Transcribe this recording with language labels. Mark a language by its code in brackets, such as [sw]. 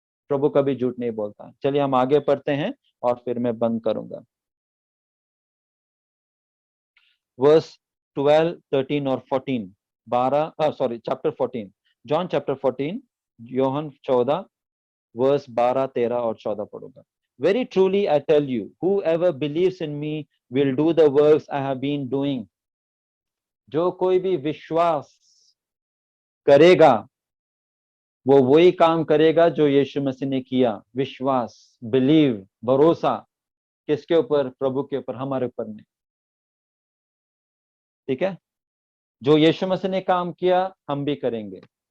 [hi] प्रभु कभी झूठ नहीं बोलता। चलिए हम आगे पढ़ते हैं और फिर मैं बंद करूंगा। वर्स 12, 13 और 14, chapter 14, John chapter 14, Yohan 14, verse 12, 13 और 14 पढ़ूंगा। [en] Very truly I tell you, whoever believes in me will do the works I have been doing. [hi] जो कोई भी विश्वास करेगा, वो वही काम करेगा जो यीशु मसीह ने किया। विश्वास, बिलीव, भरोसा किसके ऊपर? प्रभु के ऊपर, हमारे ऊपर नहीं। ठीक है, जो यीशु मसीह ने काम किया हम भी करेंगे।